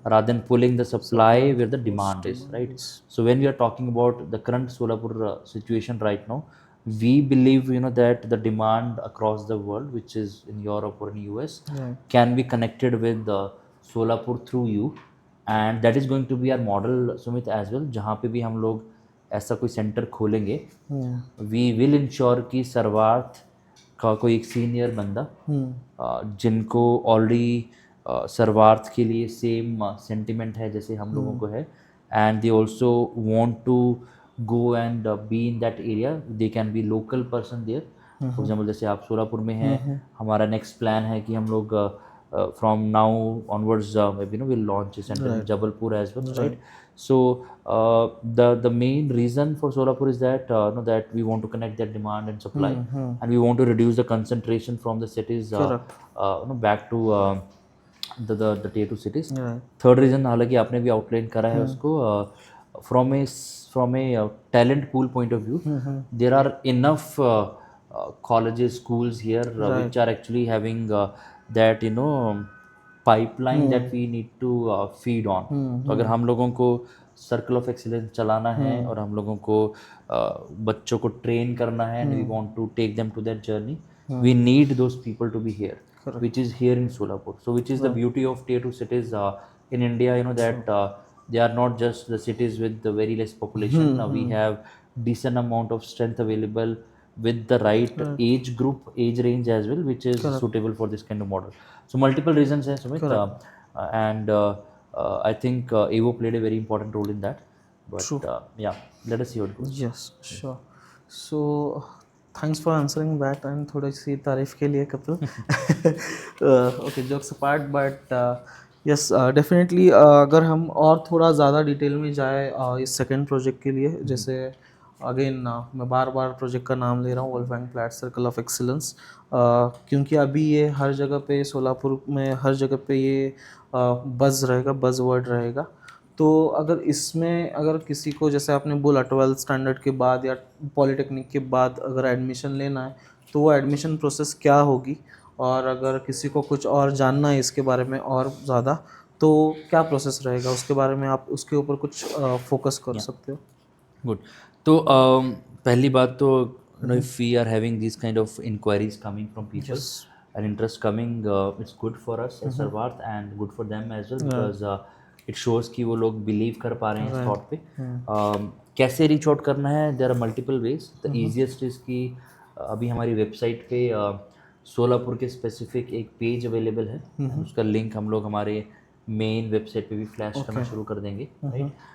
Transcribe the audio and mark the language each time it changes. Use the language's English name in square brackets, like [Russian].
[English] rather than pulling the supply where the demand is, right? So when we are talking about the current Solapur situation right now, we believe that the demand across the world, which is in Europe or in US, can be connected with Solapur through you, and that is going to be our model, Sumit, as well. [Hindi] जहाँ पे भी हम लोग ऐसा कोई centre खोलेंगे, we will ensure कि सर्वार्थ का कोई एक सीनियर बंदा जिनको ऑलरेडी सर्वार्थ के लिए सेम सेंटिमेंट है जैसे हम लोगों को है, [English] And they also want to go and be in that area, they can be local person there. For example [Hindi] जैसे आप सोलापुर में हैं, हमारा नेक्स्ट प्लान है कि हम लोग [English] from now onwards maybe we'll launch a center in Jabalpur as well, right? So the main reason for Solapur is that that we want to connect that demand and supply, and we want to reduce the concentration from the cities back to the tier 2 cities. Third reason, [Hindi] हालांकि आपने भी outline करा है उसको, [English] from a talent pool point of view, there are enough colleges, schools here which are actually having that pipeline that we need to feed on. [Hindi] तो अगर हम लोगों को सर्कल ऑफ एक्सीलेंस चलाना है और हम लोगों को बच्चों को ट्रेन करना है, [English] and we want to take them to that journey, we need those people to be here. Correct. Which is here in Solapur. So which is the beauty of tier 2 cities in India, that they are not just the cities with the very less population. We have decent amount of strength available with the right age group, age range as well, which is suitable for this kind of model. So multiple reasons, Sumit, and I think Evo played a very important role in that. But yeah, let us see how it goes. Yes, sure. So thanks for answering that, and [Hindi] थोड़ी सी तारीफ के लिए [English] Kapil. [Hindi] Okay, jokes apart, but yes, definitely अगर हम और थोड़ा ज़्यादा detail में जाए इस सेकंड प्रोजेक्ट के लिए, जैसे अगेन मैं बार बार प्रोजेक्ट का नाम ले रहा हूँ, Wolfgang flat circle of excellence, क्योंकि अभी ये हर जगह पे सोलापुर में हर जगह पे ये बज़ रहेगा, बज़ वर्ड रहेगा. तो अगर इसमें अगर किसी को, जैसे आपने बोला 12th स्टैंडर्ड के बाद या पॉलीटेक्निक के बाद अगर एडमिशन लेना है, तो वो एडमिशन प्रोसेस क्या होगी, और अगर किसी को कुछ और जानना है इसके बारे में और ज़्यादा, तो क्या प्रोसेस रहेगा, उसके बारे में आप उसके ऊपर कुछ फोकस कर सकते हो. [English] Good. [Hindi] तो पहली बात तो [English] if we are having these kind of inquiries coming from people and interest coming, it's good for us as Sarvarth and good for them as well, because it shows [Hindi] कि वो लोग बिलीव कर पा रहे हैं इस थॉट पे। कैसे रीच आउट करना है, [English] There are multiple ways. [Hindi] The easiest is कि अभी हमारी वेबसाइट पे सोलापुर के स्पेसिफिक एक पेज अवेलेबल है, उसका लिंक हम लोग हमारे मेन वेबसाइट पे भी फ्लैश करना शुरू कर देंगे, राइट।